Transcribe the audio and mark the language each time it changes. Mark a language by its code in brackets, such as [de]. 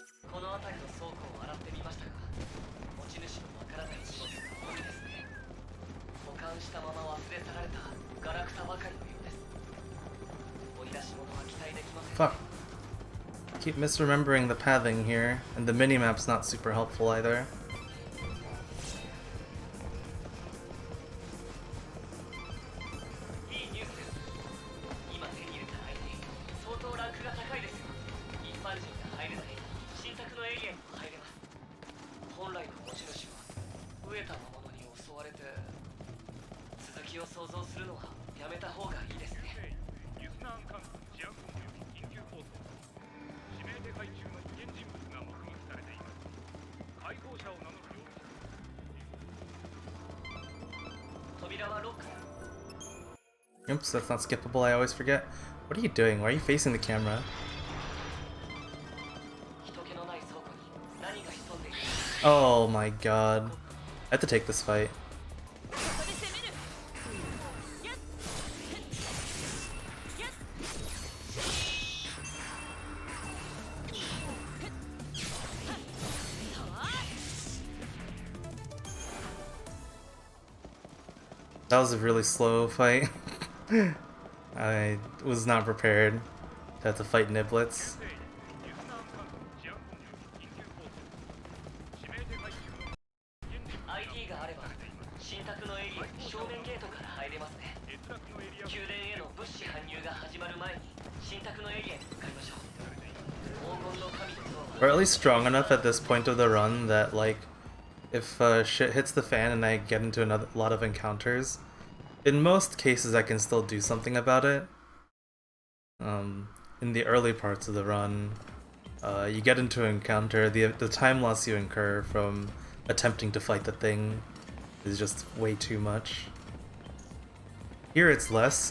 [ja] この辺りの倉庫を洗ってみましたが、持ち主のわからない荷物が多いですね。保管したまま忘れ去られたガラクタばかりのようです。掘り出し物は期待できません。 [en] Fuck. Keep misremembering the pathing here, and the minimap's not super helpful either. [ja] いいニュースです。今手に入れた相手、相当ランクが高いですよ。一般人が入れない新宅のエリアにも入れます。本来の持ち主は飢えた魔物に襲われて、続きを想像するのはやめた方がいいですね。リスナー間治安本部より緊急放送。指名手配中の危険人物が目撃されています。解放者を名乗る容疑者。扉はロック。 [en] Oops, that's not skippable, I always forget. What are you doing? Why are you facing the camera? [ja] 人気のない倉庫に何が潜んでいる。 [en] Oh my god. I have to take this fight. That was a really slow fight. I was not prepared to have to fight niblets. [ja] リスナー間治安本部より緊急放送。指名手配中の危険人物が ID があれば新宅のエリアに正面ゲートから入れますね。閲楽のエリア宮殿への物資搬入が始まる前に新宅のエリアに向かいましょう。黄金の神と像 [en] Or at least strong enough at this point of the run that, like, if shit hits the fan and I get into a lot of encounters, in most cases I can still do something about it. In the early parts of the run, you get into an encounter, the time loss you incur from attempting to fight the thing is just way too much. Here it's less.